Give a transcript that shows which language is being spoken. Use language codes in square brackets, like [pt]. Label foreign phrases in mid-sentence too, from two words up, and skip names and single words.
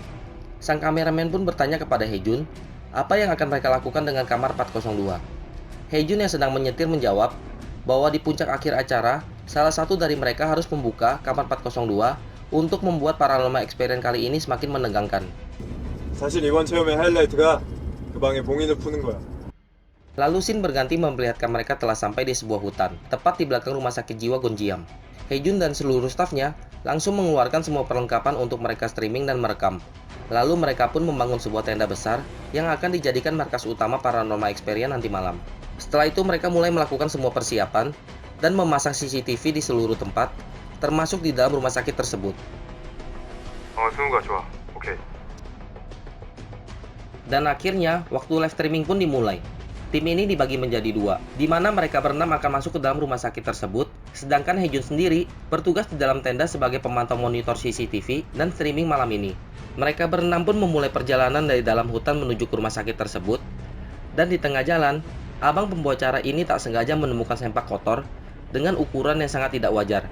[id] Sang kameramen pun bertanya kepada Hejun, apa yang akan mereka lakukan dengan kamar 402. Hejun yang sedang menyetir menjawab bahwa di puncak akhir acara, salah satu dari mereka harus membuka kamar 402 untuk membuat [en] paranormal experience [id] kali ini semakin menegangkan. [ko] 사실 이번 체험의 하이라이트가 그 방에 봉인을 푸는 거야. [id] Lalu scene berganti memperlihatkan mereka telah sampai di sebuah hutan, tepat di belakang rumah sakit jiwa Gonjiam. Hejun dan seluruh stafnya langsung mengeluarkan semua perlengkapan untuk mereka streaming dan merekam. Lalu mereka pun membangun sebuah tenda besar yang akan dijadikan markas utama [en] paranormal experience [id] nanti malam. Setelah itu mereka mulai melakukan semua persiapan dan memasang CCTV di seluruh tempat, termasuk di dalam rumah sakit tersebut. [ko] 승우가 좋아. 오케이. [id] Dan akhirnya, waktu [en] live streaming [id] pun dimulai. Tim ini dibagi menjadi dua, di mana mereka berenam akan masuk ke dalam rumah sakit tersebut, sedangkan Hejun sendiri bertugas di dalam tenda sebagai pemantau monitor CCTV dan streaming malam ini. Mereka berenam pun memulai perjalanan dari dalam hutan menuju ke rumah sakit tersebut, dan di tengah jalan, abang pembawa acara ini tak sengaja menemukan sempak kotor dengan ukuran yang sangat tidak wajar.